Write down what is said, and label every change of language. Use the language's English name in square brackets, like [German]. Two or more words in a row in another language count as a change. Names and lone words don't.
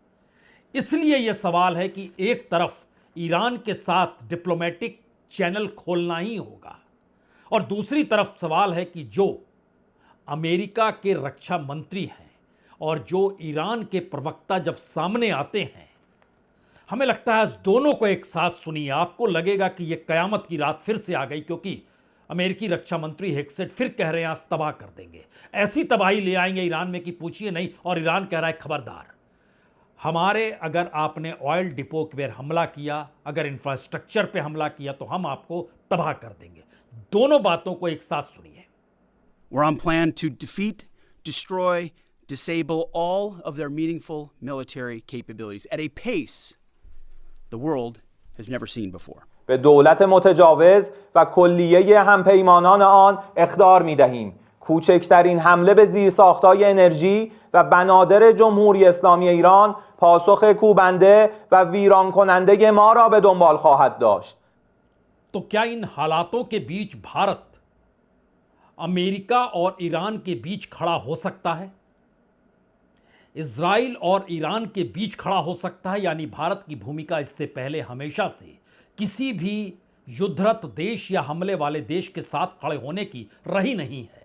[Hindi] इसलिए यह सवाल है कि एक तरफ ईरान के साथ [English] diplomatic channel [Hindi] खोलना ही होगा और दूसरी तरफ सवाल है कि जो अमेरिका के रक्षा मंत्री हैं और जो ईरान के प्रवक्ता जब सामने आते हैं, हमें लगता है दोनों को एक साथ सुनिए, आपको लगेगा कि यह कयामत की रात फिर से आ गई, क्योंकि अमेरिकी रक्षा मंत्री हेक्सेट फिर कह रहे हैं आज तबाह कर देंगे, ऐसी तबाही ले आएंगे ईरान में कि पूछिए नहीं। और ईरान कह रहा है खबरदार, हमारे अगर आपने [English] oil depot [Hindi] पर हमला किया, अगर इंफ्रास्ट्रक्चर पे हमला किया तो हम आपको तबाह कर देंगे। दोनों बातों को एक साथ सुनिए। [English] We're on plan to defeat, destroy, disable all of their meaningful military capabilities at a pace the world has never seen before. [Persian] به دولت متجاوز و کلیه همپیمانان آن اخطار می‌دهیم کوچکترین حمله به زیرساخت‌های انرژی و بنادر جمهوری اسلامی ایران پاسخ کوبنده و ویران کننده ما را به دنبال خواهد داشت. [Hindi] तो क्या इन हालातों के बीच भारत अमेरिका और ईरान के बीच खड़ा हो सकता है? इजराइल और ईरान के बीच खड़ा हो सकता है? यानी भारत की भूमिका इससे पहले हमेशा से किसी भी युद्धरत देश या हमले वाले देश के साथ खड़े होने की रही नहीं है।